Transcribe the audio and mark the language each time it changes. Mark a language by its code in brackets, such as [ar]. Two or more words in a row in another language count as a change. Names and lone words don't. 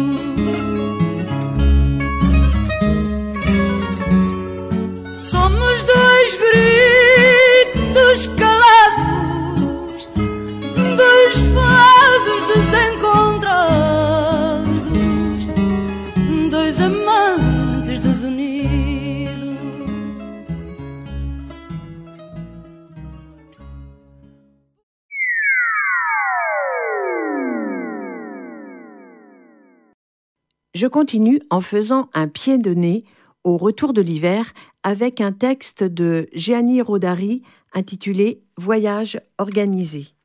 [pt] Somos dois gritos calados, dois fados desencontrados, dois amantes desunidos. [fr] Je continue en faisant un pied de nez au retour de l'hiver avec un texte de Gianni Rodari intitulé « Voyage organisé ».